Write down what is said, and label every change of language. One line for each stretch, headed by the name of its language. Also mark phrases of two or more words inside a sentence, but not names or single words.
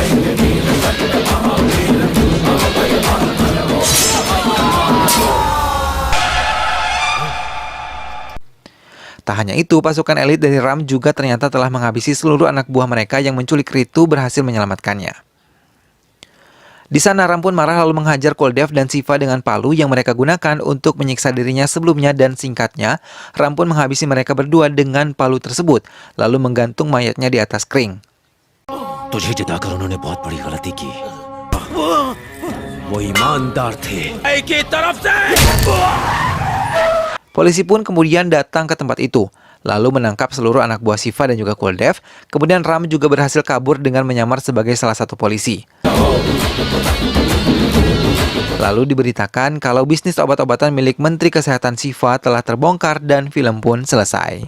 Indonesian: Tak hanya itu, pasukan elit dari Ram juga ternyata telah menghabisi seluruh anak buah mereka yang menculik Ritu berhasil menyelamatkannya. Di sana Ram pun marah lalu menghajar Cool Dev dan Siva dengan palu yang mereka gunakan untuk menyiksa dirinya sebelumnya dan singkatnya, Ram pun menghabisi mereka berdua dengan palu tersebut, lalu menggantung mayatnya di atas kering.
Hindi: तुझे जिताकर उन्होंने बहुत बड़ी गलती की. वो ईमानदार थे. एक ही तरफ से.
Indonesian: Polisi pun kemudian datang ke tempat itu, lalu menangkap seluruh anak buah Siva dan juga Cool Dev. Kemudian Ram juga berhasil kabur dengan menyamar sebagai salah satu polisi. Lalu diberitakan kalau bisnis obat-obatan milik Menteri Kesehatan Siva telah terbongkar dan film pun selesai.